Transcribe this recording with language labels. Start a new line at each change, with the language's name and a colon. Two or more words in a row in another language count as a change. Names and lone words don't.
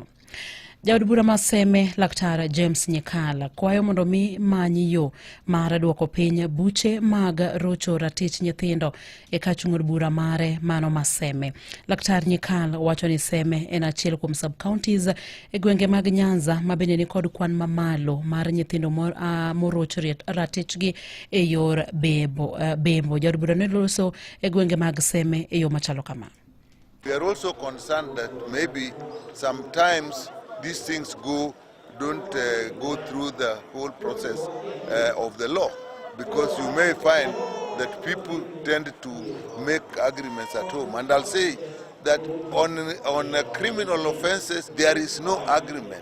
Luo (Kenya and Tanzania): Jaod bura mar seme laktar James Nyikal kwayo mondo mi manyi yo mar dwoko piny buche mag rocho ratich nyithindo e kachung'od bura mare mano ma seme. Laktar Nyikal wacho ni seme en achiel kuom
English: sub counties
Luo (Kenya and Tanzania): e gwenge mag Nyanza ma bende ni kod kwan mamalo mar nyithindo morocho ratich gi e yor bembo. Jaod bura ne loso e gwenge mag seme e yo machalo kama.
English: We are also concerned that maybe sometimes these things don't go through the whole process of the law, because you may find that people tend to make agreements at home. And I'll say that on criminal offenses, there is no agreement.